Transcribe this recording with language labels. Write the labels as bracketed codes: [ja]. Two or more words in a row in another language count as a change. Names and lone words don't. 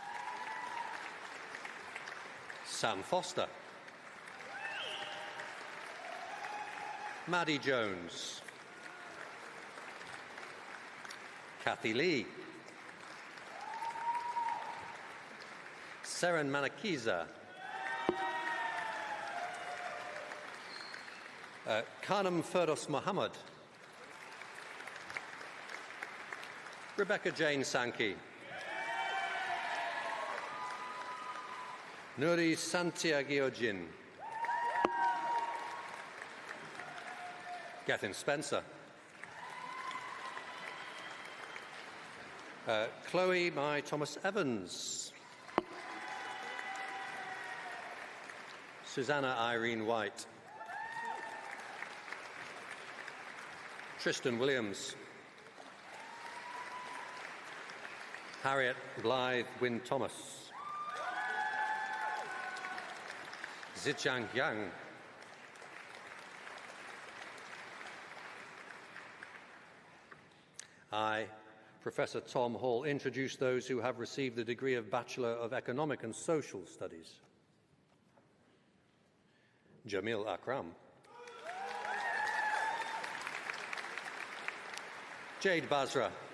[en] Sam Foster. Maddie Jones. Kathy Lee. Seren Manakiza. Khanam Ferdos Mohammed. Rebecca Jane Sankey. Nuri Santiago Jin. Gethin Spencer. Chloe Mai Thomas Evans. Susanna Irene White. Tristan Williams. Harriet Blythe Wynne Thomas. Zichang Yang. I, Professor Tom Hall, introduce those who have received the degree of Bachelor of Economic and Social Studies. Jamil Akram. Jade Basra.